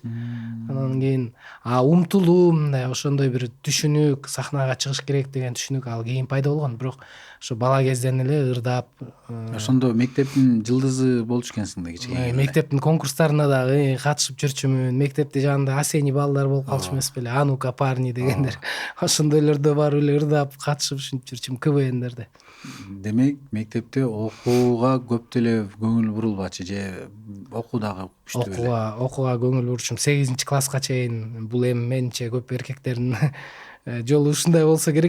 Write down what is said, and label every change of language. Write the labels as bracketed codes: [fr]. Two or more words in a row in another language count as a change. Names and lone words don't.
[ky] Анан кийин умтулуу мындай ошондой бир түшүнүк, сахнага чыгыш керек деген түшүнүк ал кийин пайда болгон, бирок ошо бала кезден эле ырдап. Ошондо мектептин жылдызы болчу экенсиң да кичине. Мектептин конкурстарына дагы катышып жүрчүмүн. Мектепте жанында осенний балдар болуп калчу эмес беле, [ru] «А ну-ка, парни» [ky] дегендер. Ошондойлордо барып эле ырдап катышып ушинтип жүрчүмүн КВНдерде. Демек мектепте окууга көп деле көңүл бурулбачы же окуу дагы күчтүү беле? Окууга көңүл бурчум 8 класска чейин. Бул эми менимче көп эркектердин жолу ушундай болсо керек.